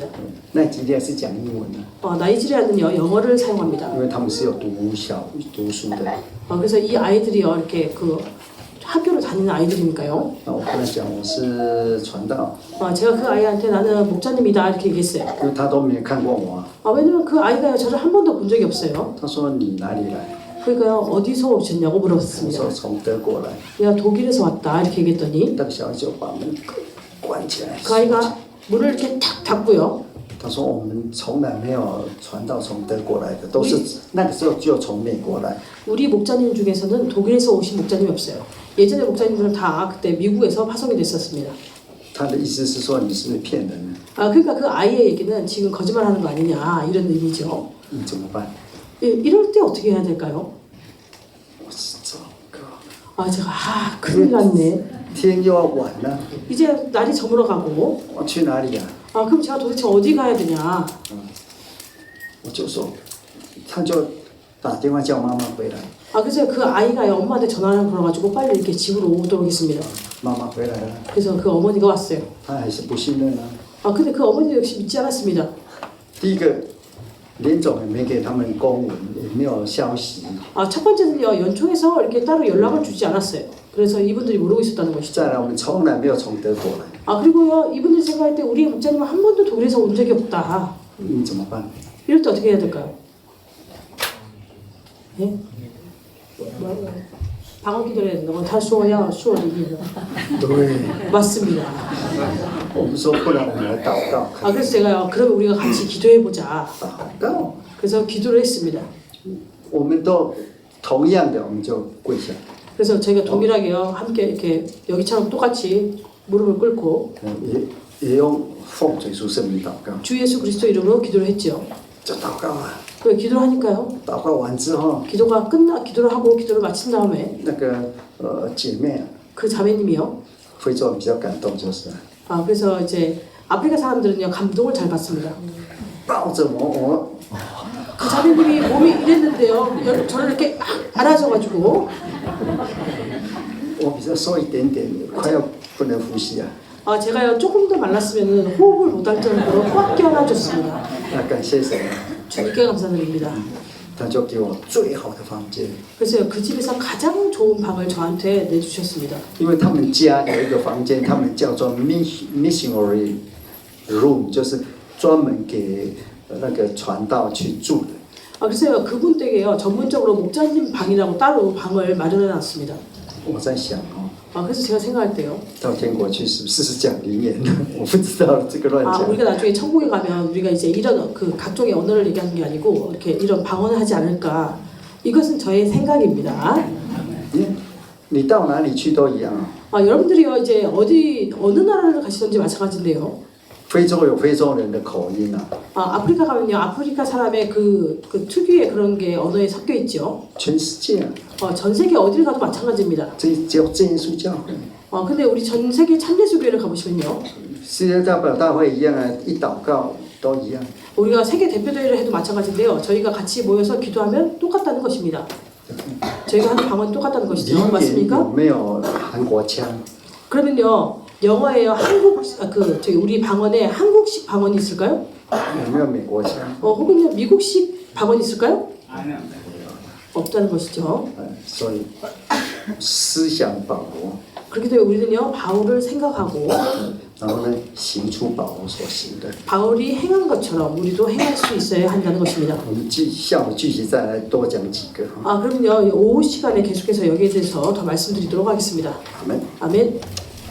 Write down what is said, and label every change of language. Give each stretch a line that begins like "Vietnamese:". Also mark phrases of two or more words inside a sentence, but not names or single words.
Chinese: 奈及利亚是讲英文的，
Korean: 나이지리아는요 영어를 사용합니다.
Chinese: 因为他们是有读书的。
Korean: 그래서 이 아이들이요 이렇게 그 학교를 다니는 아이들이니까요.
Chinese: 那我跟他讲我是传道，
Korean: 제가 그 아이한테 나는 목자님이다 이렇게 얘기했어요.
Chinese: 因为他都没有看过我。
Korean: 왜냐면 그 아이가 저를 한 번도 본 적이 없어요.
Chinese: 他说你哪里来？
Korean: 그러니까요 어디서 오셨냐고
Chinese: 我
Korean: 물었습니다.
Chinese: 说从德国来。
Korean: 내가 독일에서 왔다 이렇게 얘기했더니
Chinese: 那个小孩就把门关起来。
Korean: 그 아이가 문을 이렇게 탁 닫고요.
Chinese: 他说我们从来没有传道从德国来的，都是那个时候就从美国来。
Korean: 우리 목자님 중에서는 독일에서 오신 목자님이 없어요. 예전에 목자님들은 다 그때 미국에서 파송이 됐었습니다.
Chinese: 他的意思是说你是不是骗人呢？
Korean: 그러니까 그 아이의 얘기는 지금 거짓말하는 거 아니냐 이런 의미죠.
Chinese: 你怎么办？
Korean: 이럴 때 어떻게 해야 될까요?
Chinese: 我是糟糕，
Korean: 제가 큰일 났네.
Chinese: 天又要晚了，
Korean: 이제 날이 저물어 가고
Chinese: 我去哪里呀？
Korean: 그럼 제가 도대체 어디 가야 되냐?
Chinese: 我就说，他就打电话叫妈妈回来，
Korean: 그래서 그 아이가 엄마한테 전화를 걸어가지고 빨리 이렇게 집으로 오도록 했습니다.
Chinese: 妈妈回来了，
Korean: 그래서 그 어머니가 왔어요.
Chinese: 他还是不信任啊。
Korean: 근데 그 어머니 역시 믿지 않았습니다.
Chinese: 第一个，联总也没给他们公文，也没有消息。
Korean: 첫 번째는요 연총에서 이렇게 따로 연락을 주지 않았어요. 그래서 이분들이 모르고 있었다는 것이죠.
Chinese: 再来，我们从来没有从德国来，
Korean: 그리고요 이분들이 생각할 때 우리 목자님은 한 번도 독일에서 온 적이 없다.
Chinese: 你怎么办？
Korean: 이럴 때 어떻게 해야 될까요? 예? 방언 기도를 해야 된다고 다 수어야 수어리기
Chinese: 对，
Korean: 맞습니다.
Chinese: 我们说不然我们来祷告，
Korean: 그래서 제가요 그러면 우리가 같이 기도해 보자.
Chinese: 祷告，
Korean: 그래서 기도를 했습니다.
Chinese: 我们都同样的，我们就跪下，
Korean: 그래서 저희가 동일하게요 함께 이렇게 여기처럼 똑같이 무릎을 꿇고
Chinese: 也用奉主耶稣圣名祷告，
Korean: 주 예수 그리스도 이름으로 기도를 했죠.
Chinese: 就祷告啊。
Korean: 그 기도를 하니까요.
Chinese: 祷告完之后，
Korean: 기도를 하고 기도를 마친 다음에
Chinese: 那个姐妹啊，
Korean: 그 자매님이요.
Chinese: 非洲比较感动，就是
Korean: 그래서 이제 아프리카 사람들은요 감동을 잘 받습니다.
Chinese: 抱着我，
Korean: 그 자매님이 몸이 이랬는데요. 저를 이렇게 막 안아줘가지고
Chinese: 我比较瘦一点点，快要不能呼吸啊。
Korean: 제가요 조금 더 말랐으면 호흡을 못할 정도로 꽉 껴안아줬습니다.
Chinese: 那感谢神，
Korean: 주님께 감사드립니다.
Chinese: 他就给我最好的房间，
Korean: 그래서 그 집에서 가장 좋은 방을 저한테 내주셨습니다.
Chinese: 因为他们家有一个房间，他们叫做
English: missionary room，
Chinese: 就是专门给那个传道去住的。
Korean: 그래서요 그분 댁에요 전문적으로 목자님 방이라고 따로 방을 마련해놨습니다.
Chinese: 我在想
Korean: 그래서 제가 생각할 때요.
Chinese: 到天国去是不是讲灵言呢？我不知道这个乱讲。
Korean: 우리가 나중에 천국에 가면 우리가 이제 이런 그 각종의 언어를 얘기하는 게 아니고 이렇게 이런 방언을 하지 않을까. 이것은 저의 생각입니다.
Chinese: 你到哪里去都一样啊。
Korean: 여러분들이요 이제 어느 나라를 가시든지 마찬가지인데요.
Chinese: 非洲有非洲人的口音啊。
Korean: 아프리카 가면요 아프리카 사람의 그 특유의 그런 게 언어에 섞여 있죠.
Chinese: 全世界啊，
Korean: 전 세계 어디를 가도 마찬가지입니다.
Chinese: 这只有真耶稣教会，
Korean: 근데 우리 전 세계 참예수교회를 가보시면요.
Chinese: 世界代表大会一样啊，一祷告都一样。
Korean: 우리가 세계 대표대회를 해도 마찬가지인데요. 저희가 같이 모여서 기도하면 똑같다는 것입니다. 저희가 하는 방언이 똑같다는 것이죠.
Chinese: 灵言
Korean: 맞습니까?
Chinese: 有没有很韩国腔，
Korean: 그러면요 영어에요 한국 우리 방언에 한국식 방언이 있을까요?
Chinese: 有没有美国腔？
Korean: 혹은요 미국식 방언이 있을까요? 아니요. 없다는 것이죠.
Chinese: 所以思想保罗，
Korean: 그렇기 때문에 우리는요 바울을 생각하고
Chinese: 然后呢行出保罗所行的。
Korean: 바울이 행한 것처럼 우리도 행할 수 있어야 한다는 것입니다.
Chinese: 我们下午继续再来多讲几个。
Korean: 그러면요 오후 시간에 계속해서 여기에 대해서 더 말씀드리도록 하겠습니다.
Chinese: 阿门。
Korean: 아멘.